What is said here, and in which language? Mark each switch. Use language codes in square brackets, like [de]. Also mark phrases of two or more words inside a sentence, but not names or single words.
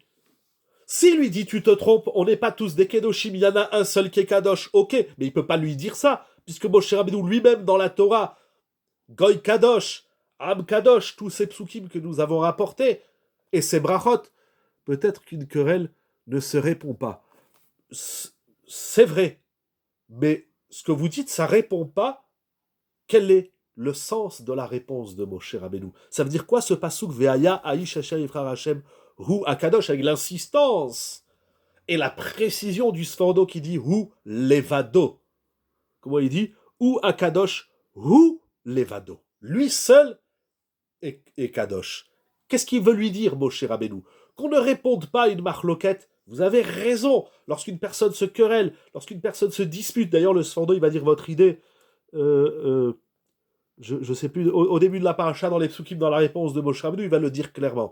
[fr] S'il lui dit, tu te trompes, on n'est pas tous des kedoshim, il y en a un seul qui est kadosh, ok, mais il ne peut pas lui dire ça, puisque Moshe Rabbeinu lui-même dans la Torah, [he] גוי קדוש, עם קדוש, [fr] tous ces psukim que nous avons rapportés, et ces brachot, peut-être qu'une querelle ne se répond pas. C'est vrai, mais ce que vous dites, ça ne répond pas. Quel est le sens de la réponse de Moshe Rabbeinu? Ça veut dire quoi ce pasuk [he] והיה האיש אשר יבחר השם הוא הקדוש, [fr] avec l'insistance et la précision du Sforno qui dit [he] הוא לבדו. [fr] Comment il dit? [he] הוא הקדוש הוא לבדו. [fr] Lui seul est kadosh. Qu'est-ce qu'il veut lui dire, Moshe Rabbeinu? Qu'on ne réponde pas à une marloquette. Vous avez raison. Lorsqu'une personne se querelle, lorsqu'une personne se dispute, d'ailleurs le Sforno il va dire votre idée, je ne sais plus, au début de la paracha, dans les psukim, dans la réponse de Moshe Rabbeinu, il va le dire clairement.